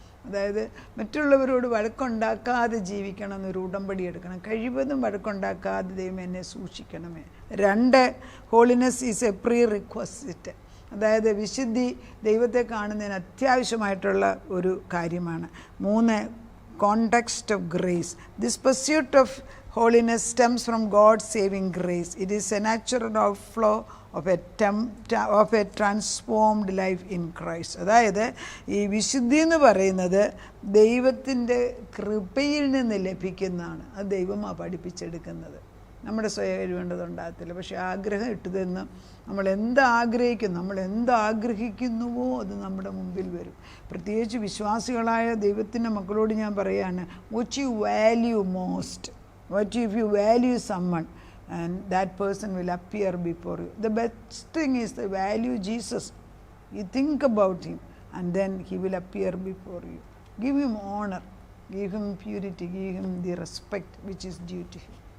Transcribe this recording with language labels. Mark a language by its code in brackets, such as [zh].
[ml] അതായത് മറ്റുള്ളവരോട് വഴക്കുണ്ടാക്കാതെ ജീവിക്കണം എന്നൊരു ഉടമ്പടി എടുക്കണം. കഴിവതും വഴക്കുണ്ടാക്കാതെ ദൈവം എന്നെ സൂക്ഷിക്കണമേ. 2, [en] Holiness is a prerequisite. [ml] അതായത് വിശുദ്ധി ദൈവത്തെ കാണുന്നതിന് അത്യാവശ്യമായിട്ടുള്ള ഒരു കാര്യമാണ്. [en] 3, context of grace. This pursuit of holiness stems from God's saving grace. It is a natural outflow of a transformed life in Christ. [ml] അതായത് ഈ വിശുദ്ധി എന്ന് പറയുന്നത് ദൈവത്തിൻ്റെ കൃപയിൽ നിന്ന് ലഭിക്കുന്നതാണ്. അത് ദൈവമാണ് പഠിപ്പിച്ചെടുക്കുന്നത്. നമ്മുടെ സ്വയം കഴിവേണ്ടതുണ്ടാകത്തില്ല. പക്ഷേ ആഗ്രഹം ഇട്ടതെന്ന് നമ്മൾ എന്താഗ്രഹിക്കുന്നു, നമ്മൾ എന്താഗ്രഹിക്കുന്നുവോ അത് നമ്മുടെ മുമ്പിൽ വരും. പ്രത്യേകിച്ച് വിശ്വാസികളായ ദൈവത്തിൻ്റെ മക്കളോട് ഞാൻ പറയുകയാണ്, [en] what you value most. What if you value someone and that person will appear before you? The best thing is to value Jesus. You think about him and then he will appear before you. Give him honor, give him purity, give him the respect which is due to him.